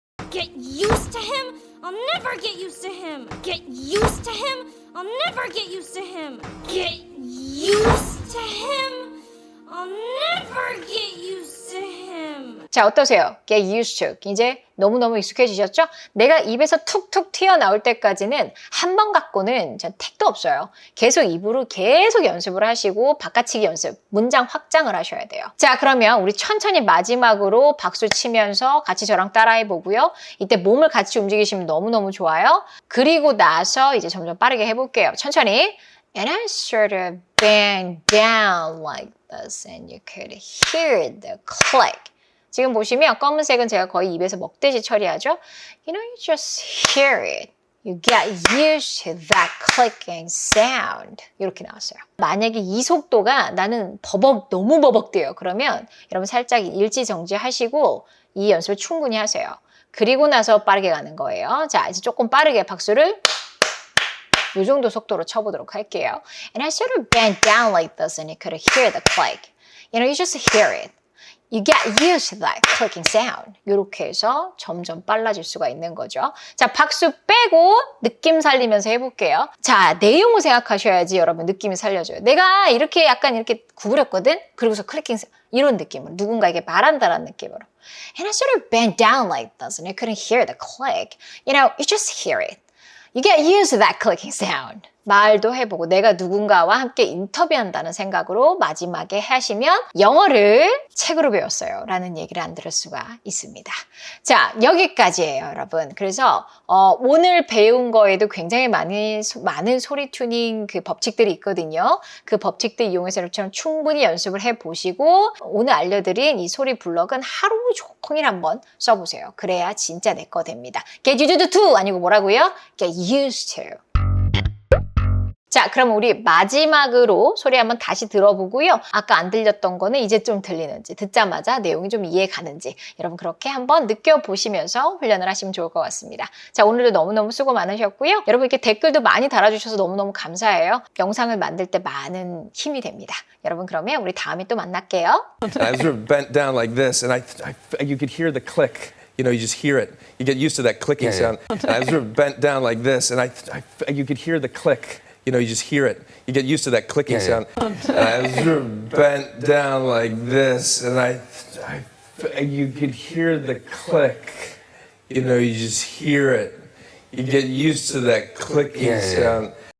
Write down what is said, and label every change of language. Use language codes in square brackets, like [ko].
[en] Get used to him? I'll never get used to him. Get used to him? I'll never get used to him. Get used to him? I'll never get used to him. [ko] 자, 어떠세요? [en] Get used to. [ko] 이제 너무너무 익숙해지셨죠? 내가 입에서 툭툭 튀어나올 때까지는 한 번 갖고는 전 택도 없어요. 계속 입으로 계속 연습을 하시고 바깥치기 연습, 문장 확장을 하셔야 돼요. 자, 그러면 우리 천천히 마지막으로 박수 치면서 같이 저랑 따라해 보고요. 이때 몸을 같이 움직이시면 너무너무 좋아요. 그리고 나서 이제 점점 빠르게 해볼게요. 천천히. [en] And I sort of bang down like this and you could hear the click. [ko] 지금 보시면 검은색은 제가 거의 입에서 먹듯이 처리하죠. [en] You know, you just hear it. You get used to that clicking sound. [ko] 이렇게 나왔어요. 만약에 이 속도가 나는 너무 버벅대요. 그러면 여러분 살짝 일지정지 하시고 이 연습을 충분히 하세요. 그리고 나서 빠르게 가는 거예요. 자, 이제 조금 빠르게 박수를 이 정도 속도로 쳐보도록 할게요. [en] And I sort of bent down like this and you could hear the click. You know, you just hear it. You get used to that clicking sound. [ko] 이렇게 해서 점점 빨라질 수가 있는 거죠. 자, 박수 빼고 느낌 살리면서 해볼게요. 자, 내용을 생각하셔야지 여러분 느낌이 살려줘요. 내가 이렇게 약간 이렇게 구부렸거든? 그리고서 클릭킹 이런 느낌으로 누군가에게 말한다라는 느낌으로. [en] And I sort of bent down like this and I couldn't hear the click. You know, you just hear it. You get used to that clicking sound. [ko] 말도 해보고 내가 누군가와 함께 인터뷰한다는 생각으로 마지막에 하시면 영어를 책으로 배웠어요 라는 얘기를 안 들을 수가 있습니다. 자, 여기까지예요 여러분. 그래서 오늘 배운 거에도 굉장히 많은 소리 튜닝 그 법칙들이 있거든요. 그 법칙들 이용해서 여러분처럼 충분히 연습을 해보시고 오늘 알려드린 이 소리 블럭은 하루 종일 한번 써보세요. 그래야 진짜 내 거 됩니다. [en] Get used to [ko] 아니고 뭐라고요? [en] Get used to. [ko] 자, 그럼 우리 마지막으로 소리 한번 다시 들어보고요. 아까 안 들렸던 거는 이제 좀 들리는지, 듣자마자 내용이 좀 이해 가는지 여러분 그렇게 한번 느껴보시면서 훈련을 하시면 좋을 것 같습니다. 자, o늘도 너무너무 수고 많으셨고요. 여러분 이렇게 댓글도 많이 달아주셔서 너무너무 감사해요. 영상을 만들 때 많은 힘이 됩니다. 여러분 그러면 우리 다음에 또 만날게요. [en] I was sort of bent down like this, and you could hear the click. You know, you just hear it. You get used to that clicking sound. And I was sort of bent down like this, and you could hear the click. You know, you just hear it. You get used to that clicking sound. And I was sort of bent down like this, and you could hear the click. You know, you just hear it. You get used to that clicking sound.